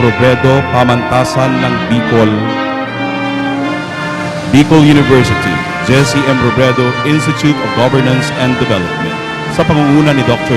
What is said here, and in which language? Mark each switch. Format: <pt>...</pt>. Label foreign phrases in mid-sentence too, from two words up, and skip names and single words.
<tl>Robredo, Pamantasan ng Bicol, Bicol University Jesse M. Robredo Institute of Governance and Development sa pangunguna ni Dr.</tl>